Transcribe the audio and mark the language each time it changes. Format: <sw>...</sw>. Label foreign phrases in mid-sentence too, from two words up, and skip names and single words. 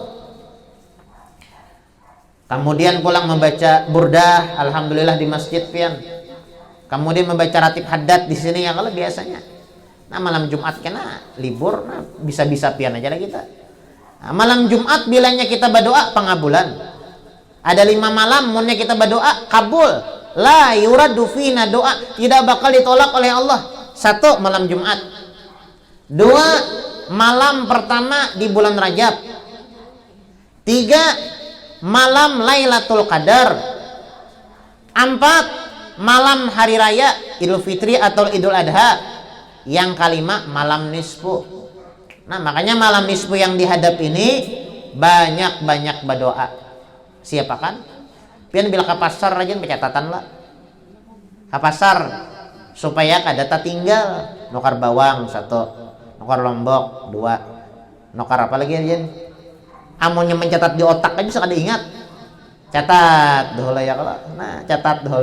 <bjn>Kemudian pulang membaca burdah, alhamdulillah di masjid pian. Kemudian membaca ratib haddad di sini yang kalau biasanya. Nah, malam Jumat kena libur, nah, bisa-bisa pian aja lah kita. Nah, malam Jumat bilangnya kita berdoa pengabulan. Ada 5 malam munnya kita berdoa kabul.</bjn> <ar>لا يرد فينا دعاء,</ar> <id>tidak bakal ditolak oleh Allah.</id> <bjn>1, malam Jumat. 2, malam pertama di bulan Rajab. 3, malam Lailatul Qadar. 4, malam hari raya Idul Fitri atau Idul Adha. Yang kelima, malam nisfu. Nah, makanya malam nisfu yang dihadap ini banyak-banyak berdoa. Siapa kan? Pian bila ke pasar rajin pencatatan lah. Ke pasar supaya kada tinggal. Nukar bawang 1, nukar lombok 2, nukar apa lagi aja. Amunnya mencatat di otak aja bisa kada ingat. Catat dahulu ya kalau. Nah, catat dahulu.</bjn>